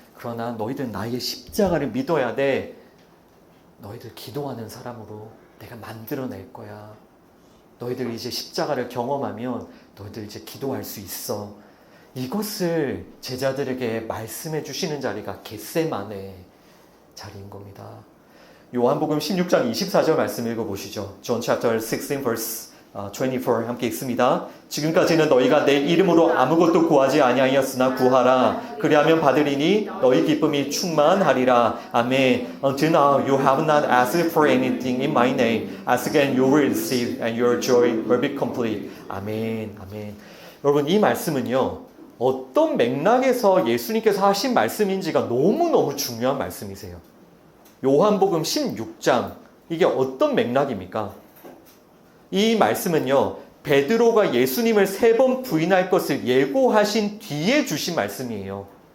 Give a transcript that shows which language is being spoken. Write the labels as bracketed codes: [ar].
[ko] 그러나 너희들은 나의 십자가를 믿어야 돼. 너희들 기도하는 사람으로 내가 만들어낼 거야. 너희들 이제 십자가를 경험하면 너희들 이제 기도할 수 있어. 이것을 제자들에게 말씀해 주시는 자리가 겟세마네 자리인 겁니다. 요한복음 16장 24절 말씀 읽어보시죠. [en] John chapter 16 verse 24 [ko] 함께 읽습니다. 지금까지는 너희가 내 이름으로 아무것도 구하지 아니하였으나 구하라. 그리하면 받으리니 너희 기쁨이 충만하리라. 아멘. [en] Until now you have not asked for anything in my name. Ask and you will receive and your joy will be complete. [ko] 아멘. 아멘. 여러분, 이 말씀은요, 어떤 맥락에서 예수님께서 하신 말씀인지가 너무너무 중요한 말씀이세요. 요한복음 16장, 이게 어떤 맥락입니까? 이 말씀은요, 베드로가 예수님을 3번 부인할 것을 예고하신 뒤에 주신 말씀이에요.